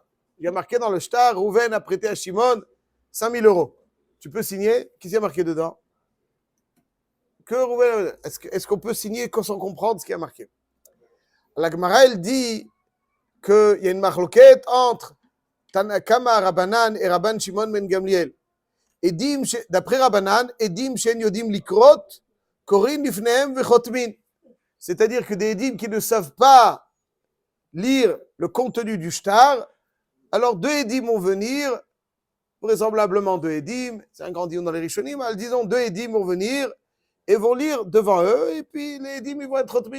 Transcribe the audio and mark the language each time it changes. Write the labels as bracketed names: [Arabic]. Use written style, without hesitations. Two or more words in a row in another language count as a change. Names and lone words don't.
[French] Il y a marqué dans le shtar, Rouven a prêté à Shimon 5 000 euros. Tu peux signer? Qu'est-ce qu'il y a marqué dedans? Que Rouven, est-ce qu'on peut signer sans comprendre ce qu'il y a marqué? La Gemara, elle dit qu'il y a une marloquette entre [Hebrew] תנא קמא רבנן [French] et Rabban Shimon ben Gamliel. [Hebrew] D'après Rabbanan, עדים שאין יודעים לקרות קורין לפניהם וחותמין. [French] C'est-à-dire que des Edim qui ne savent pas lire le contenu du shtar, alors deux Edim vont venir, vraisemblablement deux Edim, c'est un grand dion dans les Rishonim, disons deux Edim vont venir et vont lire devant eux, et puis les Edim ils vont être Chotmin.